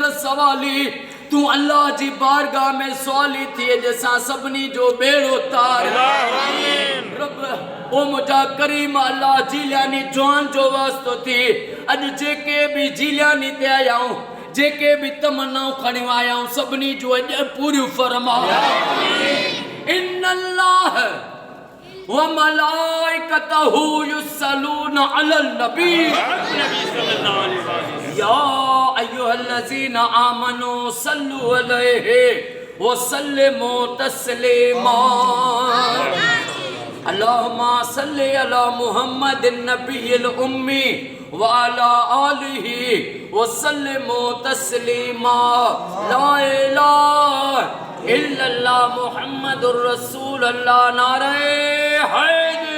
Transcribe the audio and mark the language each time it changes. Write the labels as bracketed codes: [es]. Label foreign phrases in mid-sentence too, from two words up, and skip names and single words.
[sd] सवाली तू अल्लाह जी बारगाह में सवाली थिए जैसा सभिनी जो बेड़ो तार रब ओ मुझा करीम अल्लाह जिलियानी जवान जो वास्तो थी अॼु जेके भी जिलियानी ते आयाऊं जेके भी तमन्नाऊं खणियूं आयाऊं सभिनी जो अॼु पूरियूं फरमा [ar] إن الله وملائكته يصلون على النبي يا أيها الذين آمنوا صلوا عليه وسلموا تسليما اللهم صل على محمد النبي الأمي وعلى آله وسلموا تسليما لا إله إلا الله محمد رسول الله [sd] नारे है